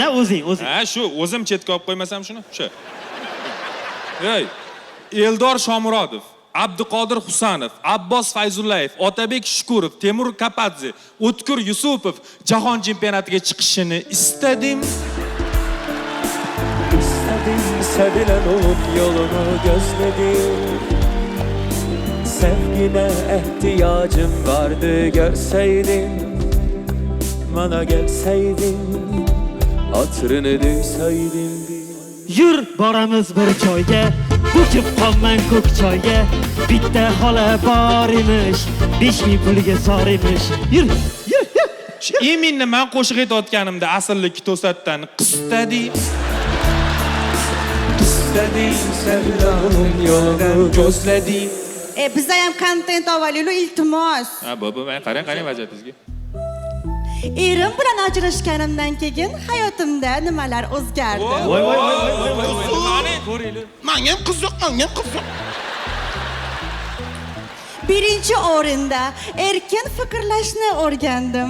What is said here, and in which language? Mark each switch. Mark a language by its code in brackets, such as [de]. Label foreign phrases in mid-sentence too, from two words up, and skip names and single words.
[uz] Ha, shu o'zim chetga olib qo'ymasam shuni. Shu. Ey, Eldor Shomurodov, Abduqodir Husanov, Abbos Fayzullayev, Otabek Shukurov, Temur Kapadze, O'tkir Yusupov jahon chempionatiga chiqishini istadim. [tr] Sevilen onun yolunu gözledim. Sevgine ihtiyacım vardı, görseydin. Bana gelseydin, hatırını duysaydin. [uz] Yur boramiz bir joyga, ko'chib qolman ko'k choyga. Bitta xola bor emish, 5000 pulga sor emish. Yur. Iminni men qo'shiq aytayotganimda asrlik to'satdan qistadi. [tr] İstediğin sevdanın yolunu gözledim. [uz] Bizda ham kontent avvalilu iltimos. Ha, bo'p, men qarang vaziyatingizga. Erim bilan ajrashganimdan keyin hayotimda nimalar o'zgardi. Voy. Menga ham qiziq. Birinchi o'rinda erkin fikrlashni o'rgandim.